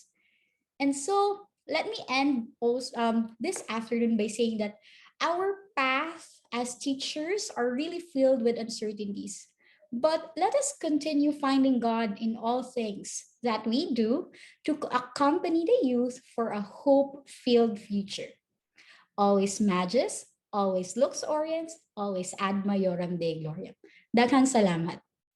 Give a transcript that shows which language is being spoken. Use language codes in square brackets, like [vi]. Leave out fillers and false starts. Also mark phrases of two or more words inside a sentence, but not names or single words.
[en] And so let me end also, this afternoon by saying that our path as teachers are really filled with uncertainties. But let us continue finding God in all things that we do to accompany the youth for a hope filled future. Always magis, always [la] lux oriens, [en] always [la] ad majorem Dei gloriam. [ceb] Daghang salamat.